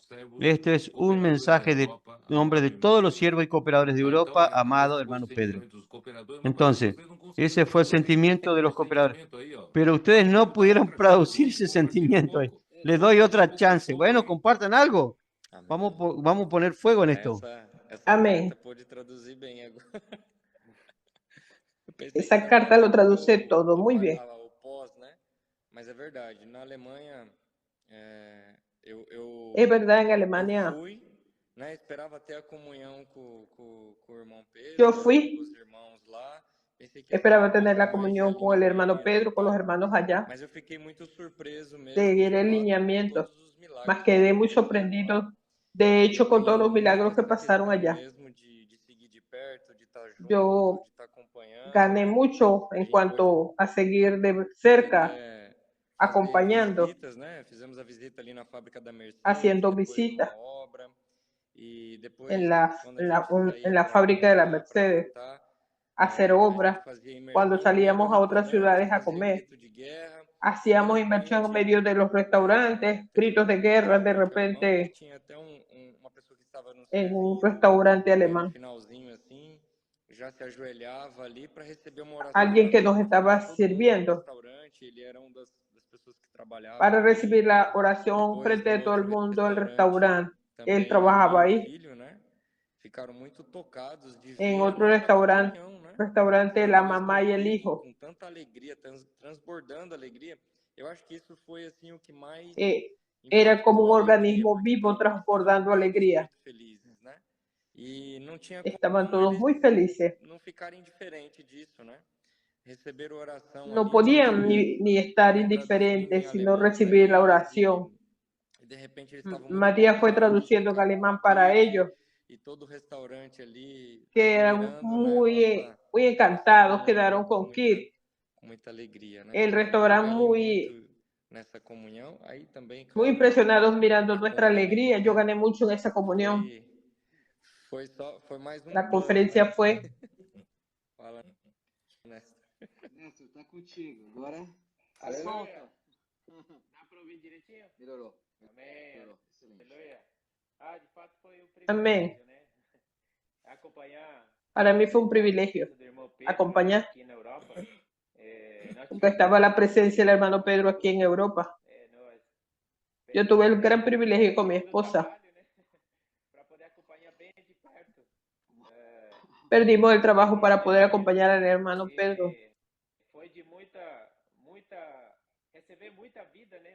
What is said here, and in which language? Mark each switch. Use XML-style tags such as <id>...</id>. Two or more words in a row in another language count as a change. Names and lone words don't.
<es>Este es un mensaje de nombre de todos los siervos y cooperadores de Europa, amado hermano Pedro. Entonces, ese fue el sentimiento de los cooperadores. Pero ustedes no pudieron producir ese sentimiento. Les doy otra chance. Bueno, compartan algo. Vamos a poner fuego en esto.</es> <pt>Essa Amém. carta pode traduzir bem agora. Eu pensei que</pt> <es>Esa</es> <pt>era</pt> <es>carta lo</es> <pt>mais</pt> <es>traduce todo muy bien.</es> <pt>o pós, né? Mas é verdade. Na Alemanha, eu</pt> <es>Es verdad, en Alemania</es> <pt>fui, né? Esperava ter a comunhão com o irmão Pedro,</pt> <es>yo</es> <pt>com</pt> <es>fui,</es> <pt>os irmãos lá. Pensei que ia ser</pt> <es>esperaba</es> <pt>uma</pt> <es>tener</es> <pt>coisa</pt> <es>la</es> <pt>mais</pt> <es>comunión</es> <pt>ali</pt> <es>con el</es> <pt>no</pt> <es>hermano</es> <pt>meio,</pt> <es>Pedro, con los</es> <pt>tal.</pt> <es>hermanos allá,</es> <pt>Mas eu fiquei muito surpreso mesmo,</pt> <es>seguir</es> <pt>de</pt> <es>el</es> <pt>fato, com</pt> <es>lineamiento.</es> <pt>todos os milagres Mas que</pt> <es>quedé muy</es> <pt>aconteceram lá.</pt> <es>sorprendido, de hecho, con todos los milagros que pasaron allá.</es> <pt>Mesmo de seguir de perto, de estar junto,</pt> <es>Yo</es> <pt>de estar acompanhando.</pt> <es>gané mucho en cuanto a seguir de cerca, acompañando,</es> <pt>visitas, né? Fizemos a visita ali na fábrica da Mercedes,</pt> <es>haciendo</es> <pt>depois</pt> <es>visitas</es> <pt>numa obra, e depois</pt> <es>en la,</es> <pt>quando a</pt> <es>en</es> <pt>gente</pt> <es>la,</es> <pt>saía</pt> <es>en la</es> <pt>para</pt> <es>fábrica de la</es> <pt>comer lá, para</pt> <es>Mercedes,</es> <pt>jantar,</pt> <es>hacer</es> <pt>a gente</pt> <es>obras.</es> <pt>fazia</pt> <es>Cuando</es> <pt>imersão no meio do</pt> <es>salíamos a otras</es> <pt>restaurante,</pt> <es>ciudades a</es> <pt>fazia</pt> <es>comer,</es> <pt>grito de guerra.</pt> <es>hacíamos inmersión en medio de los restaurantes, gritos de guerra, de repente</es> <pt>Tinha até uma pessoa que estava nos</pt> <es>en un</es> <pt>servindo,</pt> <es>restaurante</es> <pt>no</pt> <es>alemán.</es> <pt>finalzinho assim, já se ajoelhava ali para receber uma oração</pt> <es>Alguien que</es> <pt>da</pt> <es>nos</es> <pt>frente de</pt> <es>estaba</es> <pt>todo mundo do</pt> <es>sirviendo</es> <pt>restaurante. Ele era das pessoas que trabalhava</pt> <es>para</es> <pt>ali.</pt> <es>recibir la oración</es> <pt>Depois,</pt> <es>frente de</es> <pt>no</pt> <es>todo el</es> <pt>outro</pt> <es>mundo del</es> <pt>restaurante,</pt> <es>restaurante. Él</es> <pt>também a mãe</pt> <es>trabajaba</es> <pt>e o</pt> <es>ahí.</es> <pt>filho, né? Ficaram muito tocados de</pt> <es>En</es> <pt>ver a</pt> <es>otro</es> <pt>nova comunhão, né?</pt> <es>restaurante,</es> <pt>Sendo</pt> <es>la</es> <pt>mesmo</pt> <es>mamá y el</es> <pt>vivo,</pt> <es>hijo.</es> <pt>com tanta alegria, transbordando alegria. Eu acho que isso foi assim o que mais</pt> <es>Era como un</es> <pt>impactou a alegria,</pt> <es>organismo</es> <pt>porque</pt> <es>vivo</es> <pt>estavam</pt> <es>transbordando</es> <pt>todos</pt> <es>alegría.</es> <pt>muito felizes, né? E não tinha</pt> <es>Estaban</es> <pt>como</pt> <es>todos</es> <pt>eles</pt> <es>muy felices.</es> <pt>não ficarem diferentes disso, né? Receber oração</pt> <es>No</es> <pt>ali,</pt> <es>podían ni estar indiferentes, sino recibir la oración.</es> <pt>de repente eles estavam muito</pt> <es>Matías fue</es> <pt>tocados,</pt> <es>traduciendo en</es> <pt>ficaram</pt> <es>alemán para ellos,</es> <pt>e todo o restaurante ali</pt> <es>que eran</es> <pt>admirando, né,</pt> <es>muy encantados,</es> <pt>comunhão,</pt> <es>quedaron con Kit.</es> <pt>com muita alegria, né?</pt> <es>El</es> <pt>Então,</pt> <es>restaurante</es> <pt>ganhei</pt> <es>muy,</es> <pt>muito nessa comunhão, aí também,</pt> <es>muy</es> <pt>claro,</pt> <es>impresionados mirando nuestra alegría.</es> <pt>conferência</pt> <es>Yo gané mucho en esa comunión.</es> <pt>foi mais</pt> <es>La</es> <pt>plus,</pt> <es>conferencia</es> <pt>né?</pt> <es>fue,</es> <pt>Fala, Néstor. Néstor, tá contigo. Agora, Aleluia. solta. Dá para ouvir direitinho? Melhorou. Amém. Melhorou. Excelente. Aleluia. De fato foi um Amém. privilégio, né? Acompanhar</pt> <es>para mí fue un privilegio</es> <pt>do irmão Pedro,</pt> <es>acompañar,</es> <pt>aqui na Europa. Nós</pt> <es>porque estaba la presencia del hermano Pedro aquí en Europa.</es> <pt>nós</pt> <es>Yo tuve el gran privilegio con mi esposa.</es> <pt>para poder acompanhar bem de perto.</pt> <es>Perdimos el trabajo para poder acompañar al hermano Pedro.</es> <pt>Foi de receber muita vida, né?</pt>